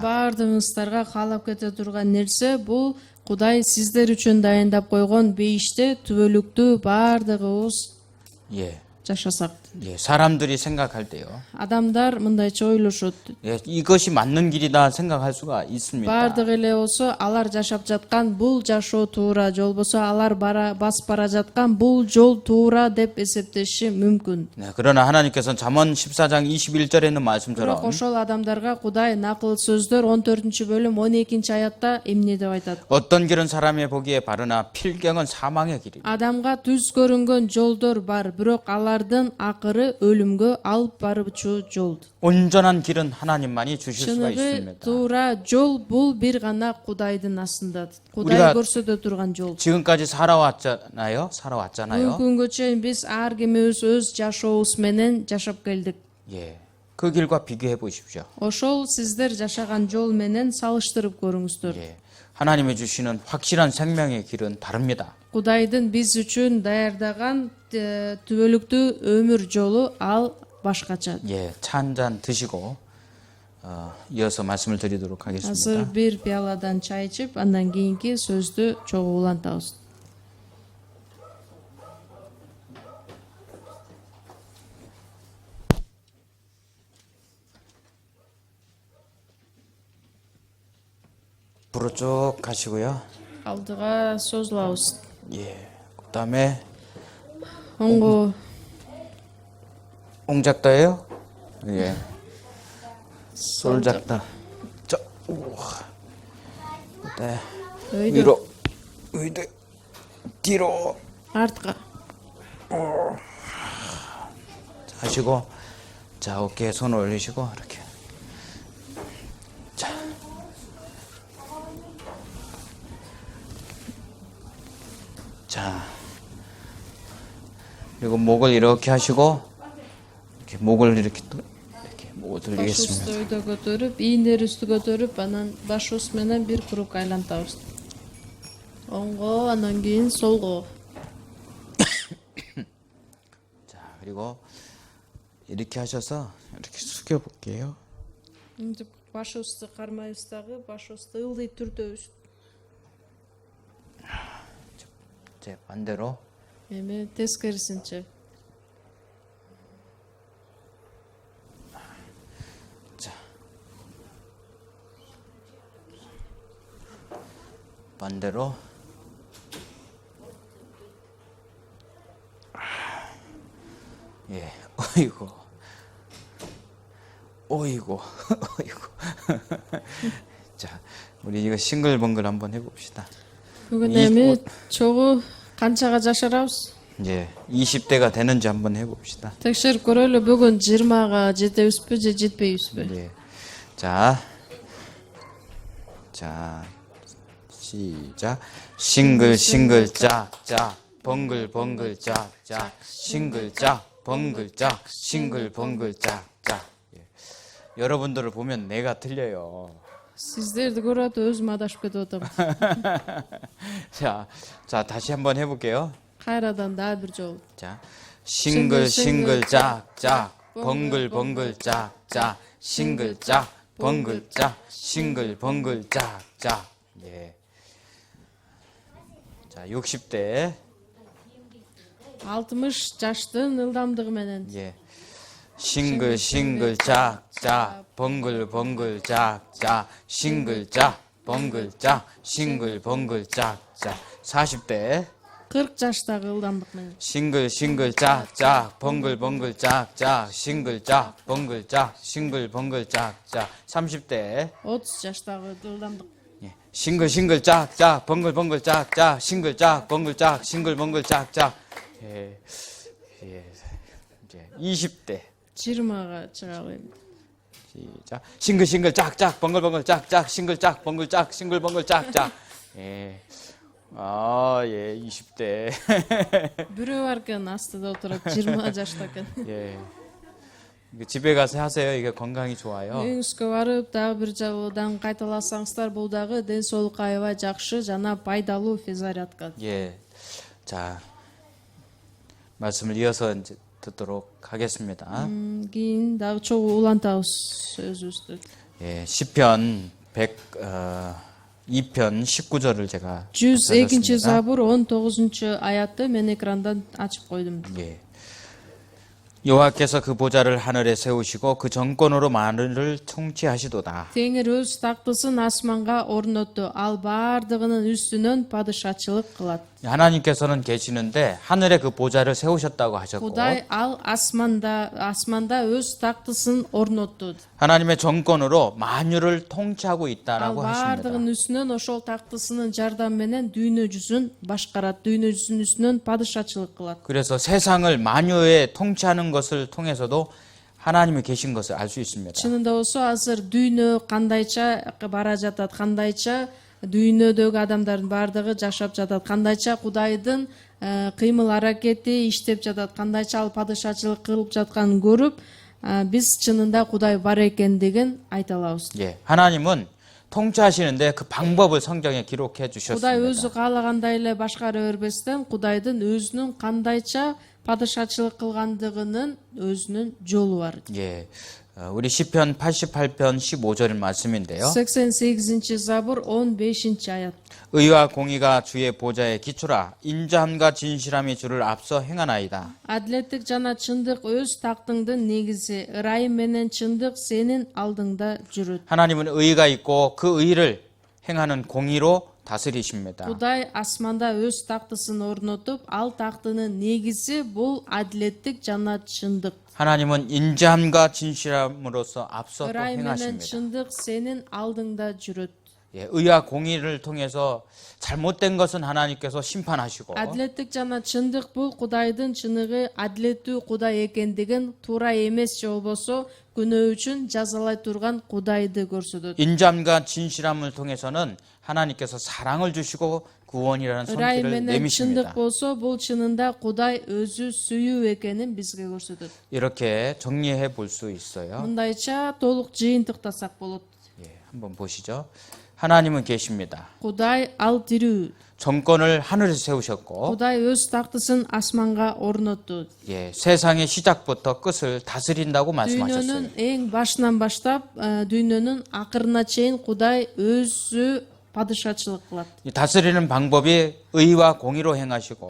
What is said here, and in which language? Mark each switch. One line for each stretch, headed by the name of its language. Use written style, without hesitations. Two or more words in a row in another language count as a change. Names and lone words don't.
Kyrgyz: баардыгыңыздарга каалап кете турган нерсе бул Кудай сиздер үчүн дайындап койгон бейиште түбөлүктүү баардыгыбыз
Korean: 예,
Kyrgyz: жашасак.
Korean: 예, 사람들이 생각할 때요.
Kyrgyz: адамдар мындайча ойлошот.
Korean: 예, 이것이 맞는 길이다 생각할 수가 있습니다.
Kyrgyz: Бардыгы эле болсо алар жашап жаткан бул жашоо туура, же болбосо алар басып бара жаткан бул жол туура деп эсептеши мүмкүн.
Korean: 네, 그러나 하나님께서는 잠언 14장 21절에 있는
Kyrgyz: Бирок
Korean: 말씀처럼
Kyrgyz: ошол адамдарга Кудай накыл сөздөр 14-бөлүм 12-аятта эмне деп айтат?
Korean: 어떤 길은 사람의 보기에 바르나 필경은 사망의 길이다.
Kyrgyz: Адамга түз көрүнгөн жолдор бар, бирок алардын акыры өлүмгө алып баруучу жол.
Korean: 온전한 길은 하나님만이 주실 수가
Kyrgyz: Чыныгы
Korean: 있습니다.
Kyrgyz: туура жол бул бир гана Кудайдын астында. Кудай
Korean: 우리가
Kyrgyz: көрсөтө турган жол.
Korean: 지금까지 살아왔잖아요. 살아왔잖아요.
Kyrgyz: Бүгүнгө чейин биз ар кимибиз өз жашообуз менен жашап келдик.
Korean: 예. 그 길과 비교해 보십시오.
Kyrgyz: Ошол сиздер жашаган жол менен салыштырып көрүңүздөр.
Korean: 예. 하나님이 주시는 확실한 생명의 길은 다릅니다.
Kyrgyz: Кудайдын биз үчүн даярдаган түбөлүктүү өмүр жолу ал башкача.
Korean: 예. 차 한 잔 드시고 이어서 말씀을 드리도록
Kyrgyz: Азыр
Korean: 하겠습니다.
Kyrgyz: бир пияладан чай ичип, андан кийинки сөздү чогуу улантабыз.
Korean: 부로 쭉 가시고요.
Kyrgyz: Алдыга созулабыз.
Korean: 예. 그다음에
Kyrgyz: Оңго
Korean: 옹작다예요? 예. 솔작다. 자. 우와. 네.
Kyrgyz: өйдө
Korean: 위로. 위로. 뒤로.
Kyrgyz: артка.
Korean: 하시고 자, 어깨에 손을 올리시고 이렇게. 자. 자. 그리고 목을 이렇게 하시고 이렇게 목을 이렇게 또 이렇게 목을
Kyrgyz: Башыбызды
Korean: 돌리겠습니다.
Kyrgyz: өйдө көтөрүп, ийиндери үстү көтөрүп, анан башыбыз менен бир круг айлантабыз. Оңго, андан кийин солго.
Korean: 자, 그리고 이렇게 하셔서 이렇게 숙여 볼게요.
Kyrgyz: Мынтип башыбызды кармайбыз дагы, башыбызды ылдый түрдөбүз.
Korean: 제 반대로
Kyrgyz: Эми тескерисинче.
Korean: 자. 반대로 예. 어이구. 어이구. 어이구. 자, 우리 이거 싱글벙글 한번 해 봅시다.
Kyrgyz: Бүгүн
Korean: 이-
Kyrgyz: эми чогуу канчага жашарабыз?
Korean: 예. 20대가 되는지 한번 해 봅시다.
Kyrgyz: Текшерип көрөлү, бүгүн 20га жетебизби же жетпейбизби?
Korean: 예. 자. 자. 시작. 싱글 짝짝 벙글 짝짝 싱글 짝 벙글 짝 싱글 벙글 짝짝. 예. 여러분들을 보면 내가 틀려요.
Kyrgyz: Сиздерди көрүп өзүм адашып кетип атам.
Korean: 자, 다시 한번 해볼게요.
Kyrgyz: Кайрадан дагы бир жолу.
Korean: 자, 싱글 짝짝 벙글 짝짝 싱글 짝 벙글 짝 싱글 짝짝. 예. 자, 60대
Kyrgyz: 60 жаштын ылдамдыгы менен.
Korean: 예. 싱글 짝짝 벙글 짝짝 싱글 짝 벙글 짝 싱글 짝짝. 40대
Kyrgyz: 40 жаштагы ылдамдык менен.
Korean: 싱글 짝짝 벙글 짝짝 싱글 짝 벙글 짝 싱글 짝짝. 30대
Kyrgyz: 30 жаштагы ылдамдык.
Korean: 예. 싱글 짝짝 벙글 짝짝 싱글 짝 벙글 짝 싱글 짝짝. 예. 예. 이제 20대
Kyrgyz: 20가 чыга коем.
Korean: 시작. 싱글 짝짝 벙글 짝짝 싱글 짝 벙글 짝 싱글 짝짝. 예. 아, 예. 20대.
Kyrgyz: Бирөө бар экен, астыда отурат, 20 жашта экен.
Korean: 예. 이거 집에 가서 하세요. 이게 건강이 좋아요.
Kyrgyz: Үйүңүзгө барып, дагы бир жолудан кайталасаңыздар, бул дагы ден соолукка аябай жакшы жана пайдалуу физзарядка.
Korean: 예. 자. 말씀을 이어서 이제 듣도록 하겠습니다.
Kyrgyz: Кийин дагы чогуу улантабыз сөзүбүздү.
Korean: 예. 시편 2편 19절을 제가 102 찾았습니다.
Kyrgyz: забур 19 аятты мен экрандан ачып койдум.
Korean: 예. 여호와께서 그 보좌를 하늘에 세우시고 그 정권으로 만물을 통치하시도다.
Kyrgyz: Теңир өз тактысын асманга орнотту. Ал бардыгынын үстүнөн падышачылык кылат.
Korean: 하나님께서는 계시는데 하늘에 그 보좌를 세우셨다고 하셨고
Kyrgyz: Кудай ал асманда өз тактысын орнотту.
Korean: 하나님의 정권으로 만유를 통치하고
Kyrgyz: Ал
Korean: 있다라고 하십니다.
Kyrgyz: бардыгынын үстүнөн ошол тактысынын жардамы менен дүйнө жүзүн башкарат. дүйнө жүзүнүн үстүнөн падышачылык кылат.
Korean: 그래서 세상을 만유에 통치하는 것을 통해서도 하나님이 계신 것을 알 수 있습니다.
Kyrgyz: Чынында болсо азыр дүйнө кандайча бара жатат, кандайча дүйнөдөгү адамдардын бардыгы жашап жатат, кандайча Кудайдын кыймыл аракети иштеп жатат, кандайча ал падышачылык кылып жатканын көрүп, биз чынында Кудай бар экендигин айта алабыз.
Korean: 예, 하나님은 통치하시는데 그 방법을 성경에 기록해
Kyrgyz: Кудай
Korean: 주셨습니다.
Kyrgyz: өзү каалагандай эле башкара бербестен Кудайдын өзүнүн кандайча падышачылык кылгандыгынын өзүнүн жолу бар.
Korean: 예, 우리 시편 88편 15절 말씀인데요.
Kyrgyz: 88 забур 15 аят.
Korean: 의와 공의가 주의 보좌에 기초라 인자함과 진실함이 주를 앞서 행하나이다.
Kyrgyz: Адилеттик жана чындык өз тактыңдын негизи. Ырайым менен чындык сенин алдыңда жүрөт.
Korean: 하나님은 의가 있고 그 의를 행하는 공의로 다스리십니다.
Kyrgyz: Кудай асманда өз тактысын орнотуп, ал тактынын негизи бул адилеттик жана чындык.
Korean: 하나님은 인자함과 진실함으로서 앞서 또
Kyrgyz: Ырайым менен
Korean: 행하십니다.
Kyrgyz: чындык сенин алдыңда жүрөт.
Korean: 예, 의와 공의를 통해서 잘못된 것은 하나님께서 심판하시고
Kyrgyz: Адилеттик жана чындык бул Кудайдын чыныгы адилеттүү Кудай экендигин, туура эмес же болбосо күнөө үчүн жазалай турган Кудайды көрсөтөт.
Korean: 인자함과 진실함을 통해서는 하나님께서 사랑을 주시고 구원이라는
Kyrgyz: Ырайым
Korean: 손길을
Kyrgyz: менен чындык
Korean: 내미십니다.
Kyrgyz: болсо бул чынында Кудай өзү сүйүү экенин бизге көрсөтөт.
Korean: 이렇게 정리해 볼 수 있어요.
Kyrgyz: Мындайча толук жыйынтыктасак болот.
Korean: 예, 한번 보시죠. 하나님은 계십니다.
Kyrgyz: Кудай ал тирүү.
Korean: 정권을 하늘에 세우셨고
Kyrgyz: Кудай өз тактысын асманга орнотту.
Korean: 예, 세상의 시작부터 끝을 다스린다고 말씀하셨어요.
Kyrgyz: Дүйнөнүн эң башынан баштап, дүйнөнүн акырына чейин Кудай өзү падышачылык кылат.
Korean: 이 다스리는 방법이 의와 공의로 행하시고